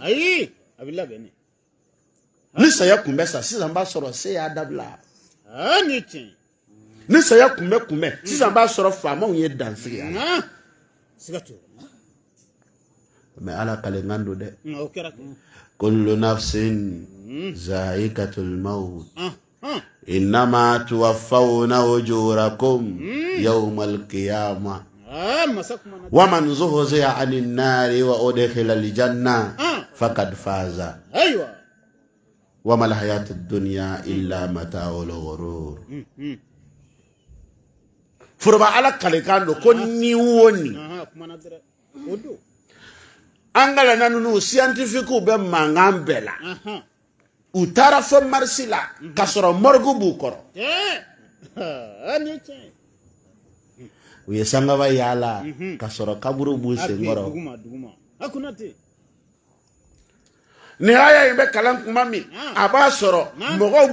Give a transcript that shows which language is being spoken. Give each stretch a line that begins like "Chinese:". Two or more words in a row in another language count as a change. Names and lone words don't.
Bambara: ayi a bɛ labɛn ne ni saya kunbɛn sa sisan b'a sɔrɔ se y'a dabila ni tiɲɛ ni saya kunbɛn sisan b'a sɔrɔ faamaw ye dansigi a siga t'o mais Ala kalenkan don dɛ o kɛra
Arabic: كل نفس ذائقة الموت إنما توفون أجوركم يوم القيامة ومن زحزح عن النار وأدخل الجنة فقد فاز
Bambara: ayiwa
Arabic: وما الحياة الدنيا إلا متاع الغرور
Bambara: foroba Ala kalenkan don ko ni woni an ka lana ninnu scientifique bɛ mankan bɛɛ la u taara fɔ marisi la ka sɔrɔ morgue b'u kɔrɔ u ye sangaba yaala ka sɔrɔ kaburu b'u senkɔrɔ ni aya in bɛ kalan kuma min a b'a sɔrɔ mɔgɔw